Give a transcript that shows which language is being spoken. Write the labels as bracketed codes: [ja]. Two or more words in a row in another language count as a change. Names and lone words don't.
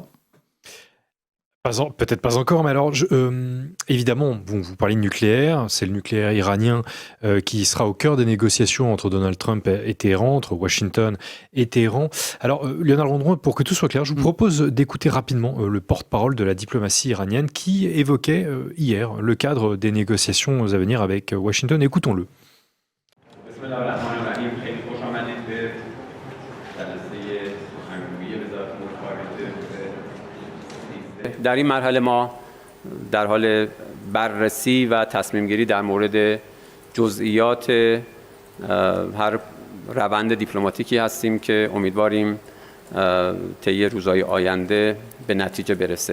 [fa] Peut-être pas encore, mais alors, évidemment, vous parlez de nucléaire, c'est le nucléaire iranien qui sera au cœur des négociations entre Donald Trump et Téhéran, entre Washington et Téhéran. Alors, Lionel Rondron, pour que tout soit clair, je vous propose d'écouter rapidement le porte-parole de la diplomatie iranienne qui évoquait hier le cadre des négociations à venir avec Washington. Écoutons-le. در این مرحله ما در حال بررسی و تصمیم گیری در مورد جزئیات هر روند دیپلماتیکی هستیم که امیدواریم طی روزهای آینده به نتیجه برسه.